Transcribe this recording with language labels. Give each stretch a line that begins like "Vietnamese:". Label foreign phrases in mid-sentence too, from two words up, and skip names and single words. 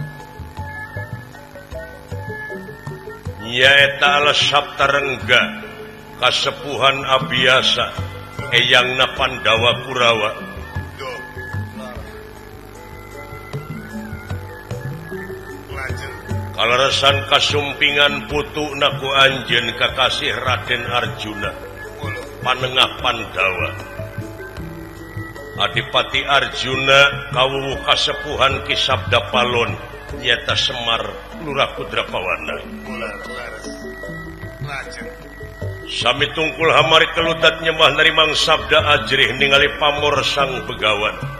Sundanese: nyaeta ala Saptarengga kasepuhan Abiyasa eyangna Pandawa Kurawa doh lajeng kaleresan kasumpingan putu naku anjeun kakasih Raden Arjuna kula panengah Pandawa Adipati Arjuna kawuh kasepuhan Ki Sabda Palon nyata Semar Lurah Kudrapawana kula laras lajeng sami tungkul hamari kelutat nyembah narimang sabda ajrih ningali pamor sang begawan